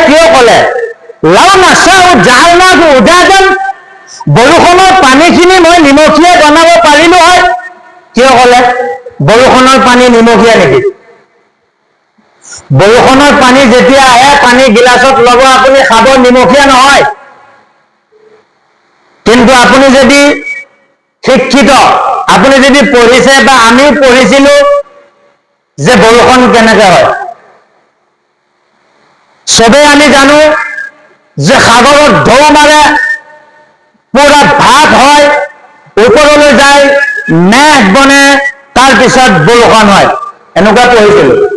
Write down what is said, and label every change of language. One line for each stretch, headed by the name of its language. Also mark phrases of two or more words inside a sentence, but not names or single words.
Assamese: ক'লে
Arabic: لو نشاء جعلناه أجاجا,
Assamese: বৰষুণৰ পানীখিনি মই নিমখীয়া বনাব পাৰিলো হয়। কিয় ক'লে বৰষুণৰ পানী নিমখীয়া নেকি? বৰষুণৰ পানী যেতিয়া আহে, পানী গিলাচত ল'ব, আপুনি খাব, নিমখীয়া নহয়। কিন্তু আপুনি যদি শিক্ষিত, আপুনি যদি পঢ়িছে বা আমিও পঢ়িছিলো যে বৰষুণ কেনেকে হয়, চবেই আমি জানো যে সাগৰত ঢৌ মাৰে, পুৰা ভাত হয়, ওপৰলৈ যায়, মেঘ বনে, তাৰপিছত বৰষুণ হয়, এনেকুৱা পঢ়িছিলো।